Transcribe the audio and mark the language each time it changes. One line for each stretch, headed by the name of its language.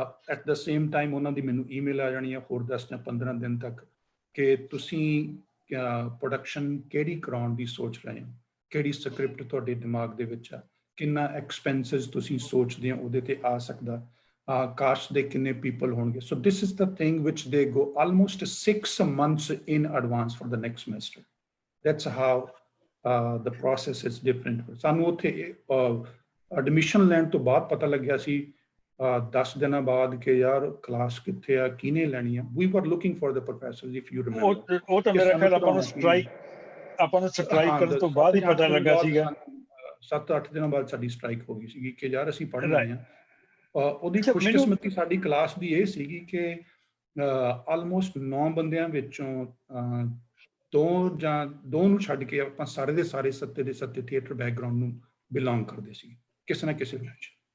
English: at the same time
Punjabi: ਉਹਨਾਂ ਦੀ ਮੈਨੂੰ email ਆ ਜਾਣੀ ਆ ਹੋਰ 10 ਜਾਂ 15 ਦਿਨ ਤੱਕ ਕਿ ਤੁਸੀਂ ਪ੍ਰੋਡਕਸ਼ਨ ਕਿਹੜੀ ਕਰਾਉਣ ਦੀ ਸੋਚ ਰਹੇ ਹੋ, ਕਿਹੜੀ ਸਕ੍ਰਿਪਟ ਤੁਹਾਡੇ ਦਿਮਾਗ ਦੇ ਵਿੱਚ ਆ, ਕਿੰਨਾ ਐਕਸਪੈਂਸਿਸ ਤੁਸੀਂ ਸੋਚਦੇ ਹੋ ਉਹਦੇ ਤੇ ਆ ਸਕਦਾ, ਕਾਸਟ ਦੇ ਕਿੰਨੇ ਪੀਪਲ ਹੋਣਗੇ।
English: So this is the thing which they go almost 6 months in advance for the next semester. That's how the process is different.
Punjabi: ਸਾਨੂੰ ਉੱਥੇ ਐਡਮਿਸ਼ਨ ਲੈਣ ਤੋਂ ਬਾਅਦ ਪਤਾ ਲੱਗਿਆ ਸੀ 10 ਦਿਨਾਂ ਬਾਅਦ ਕਿ ਯਾਰ ਕਲਾਸ ਕਿੱਥੇ ਆ, ਕਿਹਨੇ ਲੈਣੀ ਆ।
English: We were looking for the professors, if you remember.
Punjabi: ਉਹ ਤਾਂ ਮੇਰਾ ਖਿਆਲ ਆਪਾਂ ਨੂੰ ਸਟ੍ਰਾਈਕ ਕਰਨ ਤੋਂ ਬਾਅਦ ਹੀ ਪਤਾ ਲੱਗਾ ਸੀਗਾ। 7-8 ਦਿਨਾਂ ਬਾਅਦ ਸਾਡੀ ਸਟ੍ਰਾਈਕ ਹੋ ਗਈ ਸੀਗੀ ਕਿ ਯਾਰ ਅਸੀਂ ਪੜ੍ਹ ਰਹੇ ਹਾਂ। ਉਹਦੀ ਖੁਸ਼ਕਿਸਮਤੀ ਸਾਡੀ ਕਲਾਸ ਦੀ ਇਹ ਸੀਗੀ ਕਿ ਆਲਮੋਸਟ 9 ਬੰਦਿਆਂ ਵਿੱਚੋਂ 2 ਨੂੰ ਛੱਡ ਕੇ ਆਪਾਂ ਸਾਰੇ ਦੇ ਸਾਰੇ 7 ਦੇ 7 ਥੀਏਟਰ ਬੈਕਗਰਾਊਂਡ ਨੂੰ ਬਿਲੋਂਗ ਕਰਦੇ ਸੀ ਕਿਸੇ ਨਾ ਕਿਸੇ ਰੂਪ 'ਚ।